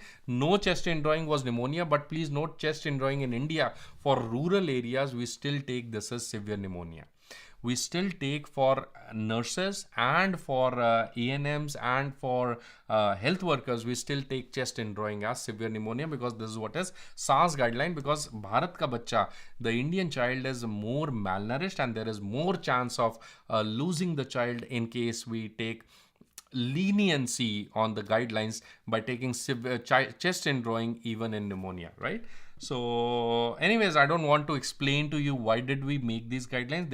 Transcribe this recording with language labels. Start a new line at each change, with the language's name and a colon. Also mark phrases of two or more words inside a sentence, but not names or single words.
English: No chest indrawing was pneumonia, but please note chest indrawing in India for rural areas, we still take this as severe pneumonia. We still take for nurses and for ANMs and for health workers, we still take chest indrawing as severe pneumonia because this is what is SARS guideline, because
Hindi: Bharat ka bachcha,
English: the Indian child is more malnourished and there is more chance of losing the child in case we take leniency on the guidelines by taking severe chest indrawing even in pneumonia, right? So anyways, I don't want to explain to you why did we make these guidelines.